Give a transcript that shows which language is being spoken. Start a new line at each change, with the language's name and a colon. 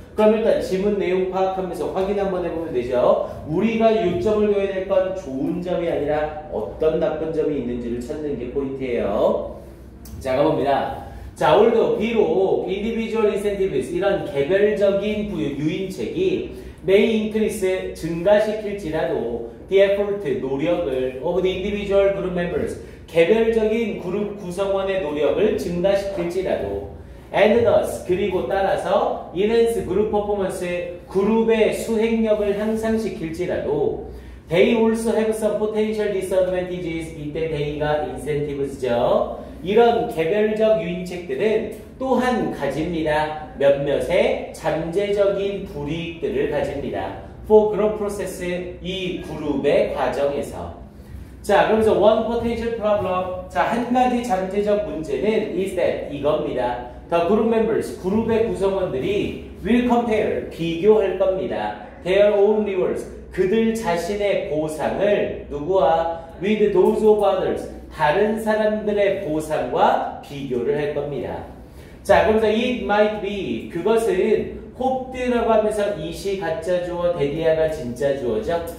Korean: 그럼 일단 지문 내용 파악하면서 확인 한번 해보면 되죠. 우리가 요점을 둬야 될 건 좋은 점이 아니라 어떤 나쁜 점이 있는지를 찾는 게 포인트예요. 자, 가봅니다. 자, 오늘도 B로
English: individual incentives,
Korean: 이런 개별적인 유인책이
English: may increase,
Korean: 증가시킬지라도
English: the effort,
Korean: 노력을
English: of the individual group members,
Korean: 개별적인 그룹 구성원의 노력을 증가시킬지라도
English: and thus,
Korean: 그리고 따라서
English: enhance group performance,
Korean: 그룹의 수행력을 향상시킬지라도
English: they also have some potential disadvantages,
Korean: 이때 they가 incentives죠. 이런 개별적 유인책들은 또한 가집니다. 몇몇의 잠재적인 불이익들을 가집니다.
English: for group process,
Korean: 이 그룹의 과정에서. 자, 그러면서
English: one potential problem,
Korean: 자, 한 가지 잠재적 문제는
English: is that,
Korean: 이겁니다.
English: The group members,
Korean: 그룹의 구성원들이
English: will compare,
Korean: 비교할 겁니다.
English: Their own rewards,
Korean: 그들 자신의 보상을 누구와
English: with those of others,
Korean: 다른 사람들의 보상과 비교를 할 겁니다. 자, 그러면서
English: it might be,
Korean: 그것은 hoped라고 하면서 이시 가짜 주어, that이하가 진짜 주어죠.